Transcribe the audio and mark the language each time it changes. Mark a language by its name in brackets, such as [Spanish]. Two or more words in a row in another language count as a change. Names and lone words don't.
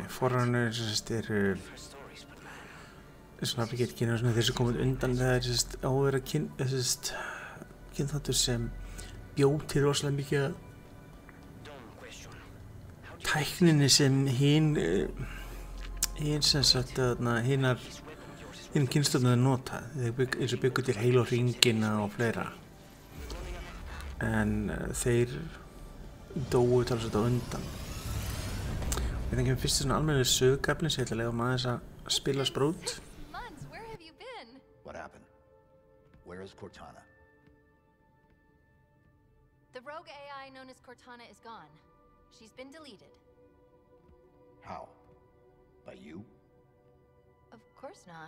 [Icelandic] Forerunner eru svona þeir sem komið undan, það á að vera kynþáttur sem bjóð til rosalega mikið tækninni sem hinar kynslóðnar nota, eins og byggu til Halo hringina og fleira, en þeir dóu talsvert á undan. Við þengjum fyrst svona almennileg sögugaflin sem ég ætla að leyfa aðeins að spila sprút. [English] What happened? Where is Cortana? The rogue AI known as Cortana is gone. She's been deleted. How? By you? Of course not.